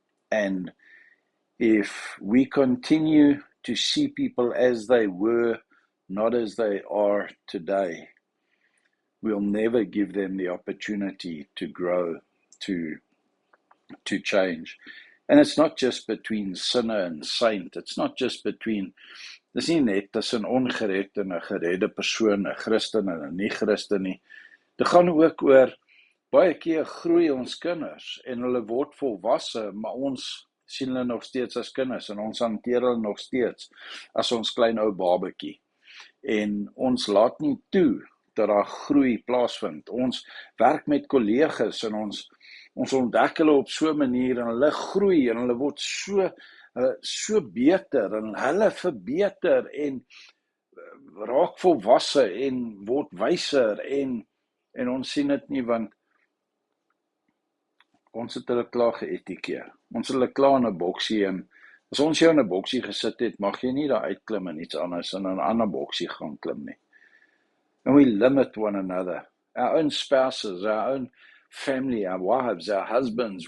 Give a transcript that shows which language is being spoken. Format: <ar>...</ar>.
<en>And if we continue to see people as they were, not as they are today, we'll never give them the opportunity to grow, to change. And it's not just between sinner and saint. It's not just between,</en> <af>dis nie net tussen ongered en 'n geredde persoon, 'n Christen en 'n nie-Christen nie. Dit gaan ook oor, baie keer groei ons kinders en hulle word volwasse, maar ons sien hulle nog steeds as kinders en ons hanteer hulle nog steeds as ons klein ou babetjie. En ons laat nie toe dat daar groei plaasvind. Ons werk met kollegas en ons ontdek hulle op so 'n manier en hulle groei en hulle word so beter en hulle verbeter en raak volwasse en word wyser en ons sien dit nie, want ons het hulle klaar geetikeer. Ons het hulle klaar in 'n boksie, en as ons jou in 'n boksie gesit het, mag jy nie daar uitklim en iets anders in 'n ander boksie gaan klim nie.</af> <en>And we limit one another, our own spouses, our own family, our wives, our husbands.</en>